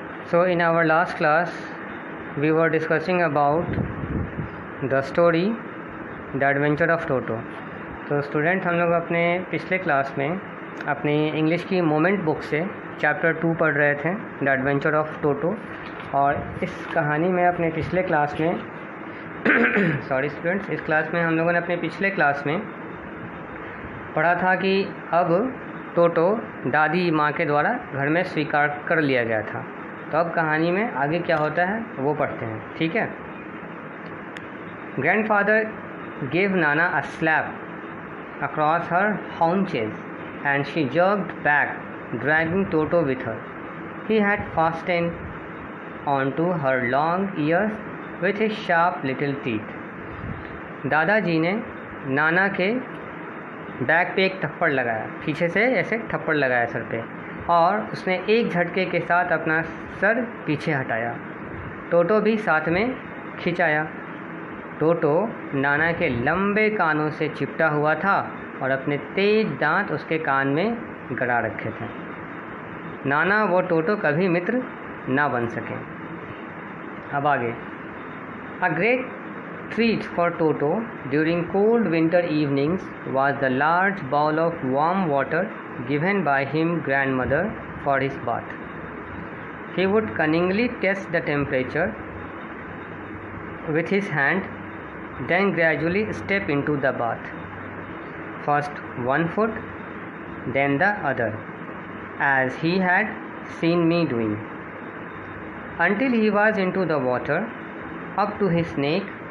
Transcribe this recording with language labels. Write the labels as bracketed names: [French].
[English] So in our last class we were discussing about the story The Adventure of Toto. [Hindi] तो student हम लोग अपने पिछले class में अपनी इंग्लिश की मोमेंट बुक से चैप्टर 2 पढ़ रहे थे, द एडवेंचर ऑफ टोटो। और इस कहानी में अपने पिछले क्लास में सॉरी स्टूडेंट्स, इस क्लास में हम लोगों ने अपने पिछले क्लास में पढ़ा था कि अब टोटो दादी माँ के द्वारा घर में स्वीकार कर लिया गया था। तो अब कहानी में आगे क्या होता है वो पढ़ते हैं, ठीक है। [English] Grandfather gave Nana a slap across her haunches and she jerked back, dragging Toto with her. He had fastened onto her long ears with his sharp little teeth. [Hindi] दादाजी ने नाना के बैक पे एक थप्पड़ लगाया, पीछे से ऐसे थप्पड़ लगाया सर पे, और उसने एक झटके के साथ अपना सर पीछे हटाया। टोटो भी साथ में खिंचाया। टोटो नाना के लंबे कानों से चिपटा हुआ था और अपने तेज दांत उसके कान में गड़ा रखे थे। नाना वो टोटो कभी मित्र ना बन सके। अब आगे। [English] A great treat for Toto during cold winter evenings was the large bowl of warm water given by him grandmother for his bath. He would cunningly test the temperature with his hand, then gradually step into the bath, first one foot, then the other, as he had seen me doing, until he was into the water, up to his neck.